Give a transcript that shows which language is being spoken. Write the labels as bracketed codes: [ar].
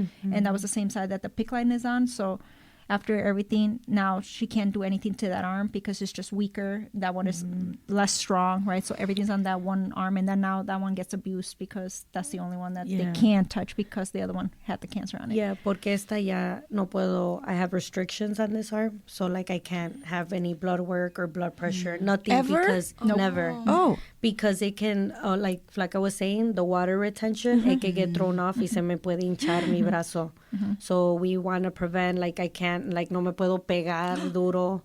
[en] And that was the same side that the PICC line is on. So after everything, now she can't do anything to that arm because it's just weaker. That one is less strong, right? So everything's on that one arm, and then now that one gets abused because that's the only one that they can't touch because the other one had the cancer on it. [es] Yeah, porque esta ya no puedo. [en] I have restrictions on this arm, so like I can't have any blood work or blood pressure, nothing. Ever? Because never. Oh. Because it can, like I was saying, the water retention, it can get thrown off [es] y se me puede hinchar mi brazo. [en] So we want to prevent, like I can't, like [es] no me puedo pegar duro.